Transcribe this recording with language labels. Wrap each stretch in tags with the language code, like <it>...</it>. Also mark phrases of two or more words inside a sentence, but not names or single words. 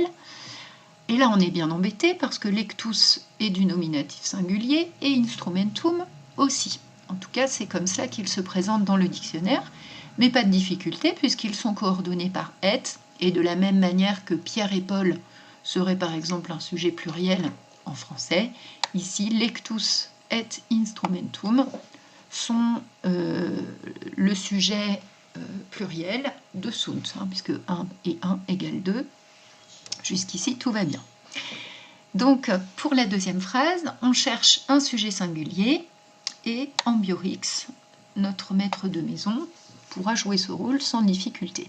<fr>Et là, on est bien embêté parce que lectus est du nominatif singulier et instrumentum aussi. En tout cas, c'est comme ça qu'ils se présentent dans le dictionnaire, mais pas de difficulté puisqu'ils sont coordonnés par et, et de la même manière que Pierre et Paul seraient par exemple un sujet pluriel en français, ici,</fr> <la>lectus et instrumentum</la> <fr>sont le sujet pluriel de sunt, puisque 1 et 1 égale 2. Jusqu'ici, tout va bien. Donc, pour la deuxième phrase, on cherche un sujet singulier et ambiorix, notre maître de maison, pourra jouer ce rôle sans difficulté.</fr>